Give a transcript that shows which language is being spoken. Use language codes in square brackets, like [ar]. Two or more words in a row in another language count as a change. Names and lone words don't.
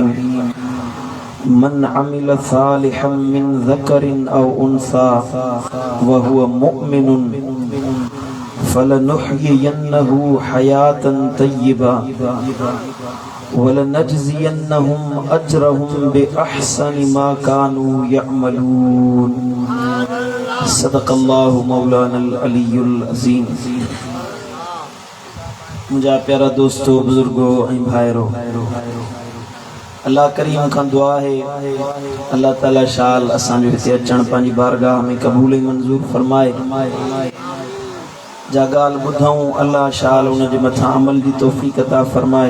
[ar] من عمل صالحا من ذكر أو أنثى وهو مؤمن فلنحيينه حياة طيبة ولنجزينهم أجرهم بأحسن ما كانوا يعملون. صدق الله مولانا العلي العظيم. [sd] मुझा प्यारा दोस्तों, बुजुर्गों ऐं भाइरो, अल्लाह करीम खां दुआ है अल्लाह ताला शाल असांजो हिते अचण पंहिंजी बारगाह में क़बूल ऐं मंज़ूर फरमाए। जा ॻाल्हि ॿुधऊं अल्लाह शाल उन जे मथां अमल जी तौफ़ीक़ अता फरमाए।